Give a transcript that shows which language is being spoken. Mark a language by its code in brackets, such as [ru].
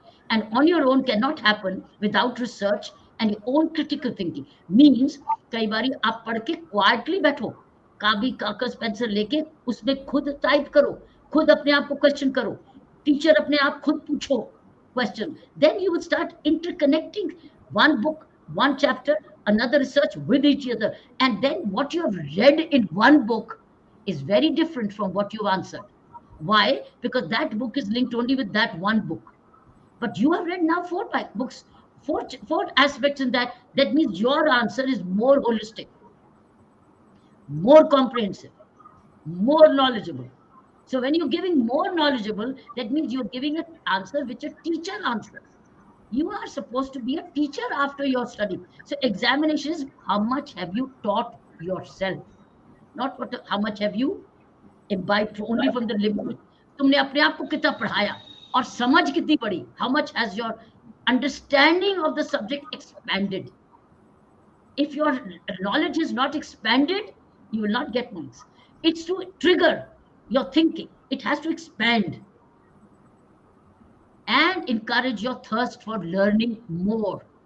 [en] And on your own cannot happen without research and your own critical thinking. [hi] Means कई बारी आप पढ़ के क्वाइटली बैठो, कागज पेंसिल लेके उसमें खुद टाइप करो, खुद अपने आप को क्वेश्चन करो, टीचर अपने आप खुद पूछो question. [en] Then you will start interconnecting one book, one chapter, another research with each other, and then what you have read in one book is very different from what you've answered. Why? Because that book is linked only with that one book, but you have read now four books, four aspects in that. That means your answer is more holistic, more comprehensive, more knowledgeable. So when you're giving more knowledgeable, that means you're giving an answer which a teacher answers. You are supposed to be a teacher after your study. So examination is how much have you taught yourself, not how much have you imbibed only from the limit. [hi] तुमने अपने आप को कितना पढ़ाया और समझ कितनी पड़ी. [en] How much has your understanding of the subject expanded? If your knowledge is not expanded, you will not get marks. It's to trigger your thinking. It has to expand and encourage your thirst for learning more.